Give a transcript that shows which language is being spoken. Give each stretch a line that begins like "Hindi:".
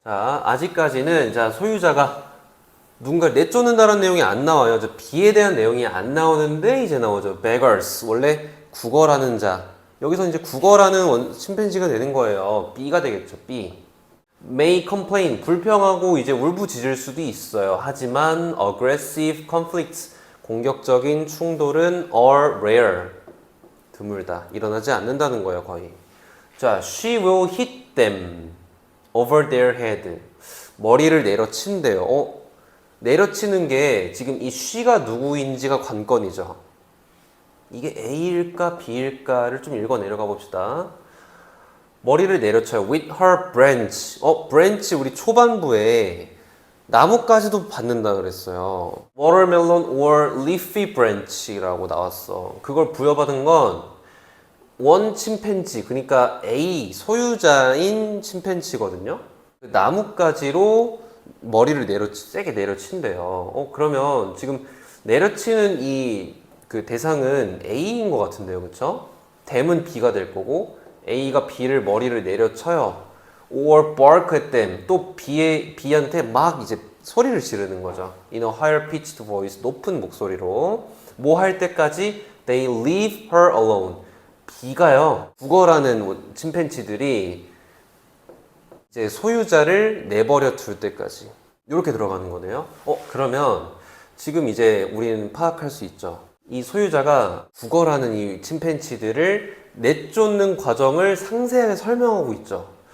Korean: 자, 아직까지는 자, 소유자가 누군가 내쫓는다는 내용이 안 나와요. 저 B에 대한 내용이 안 나오는데 이제 나오죠. beggars. 원래 구걸하는 자. 여기서 이제 구걸하는 침팬지가 되는 거예요. B가 되겠죠.
English: B. may complain.
Korean: 불평하고 이제 울부짖을 수도 있어요. 하지만
English: aggressive conflicts.
Korean: 공격적인 충돌은
English: are rare.
Korean: 드물다. 일어나지 않는다는 거예요. 거의.
English: 자, she will hit them over their head.
Korean: 머리를 내려친대요. 내려치는 게 지금 이 she가 누구인지가 관건이죠. 이게 A일까 B일까를 좀 읽어 내려가 봅시다. 머리를 내려쳐요.
English: with her branch.
Korean: branch 우리 초반부에 나뭇가지도 받는다 그랬어요.
English: watermelon or leafy branch
Korean: 라고 나왔어. 그걸 부여받은 건 원 침팬지, 그러니까 A 소유자인 침팬지거든요. 나뭇가지로 머리를 세게 내려친대요. 그러면 지금 내려치는 그 대상은 A인 것 같은데요, 그렇죠? them은 B가 될 거고 A가 B를 머리를 내려쳐요.
English: or bark at them.
Korean: 또 B한테 막 이제 소리를 지르는 거죠.
English: In a higher pitched voice.
Korean: 높은 목소리로. 뭐 할 때까지
English: they leave her alone.
Korean: B가요. 국어라는 침팬지들이 이제 소유자를 내버려 둘 때까지. 이렇게 들어가는 거네요. 그러면 지금 이제 우리는 파악할 수 있죠. 이 소유자가 국어라는 이 침팬지들을 내쫓는 과정을 상세하게 설명하고 있죠.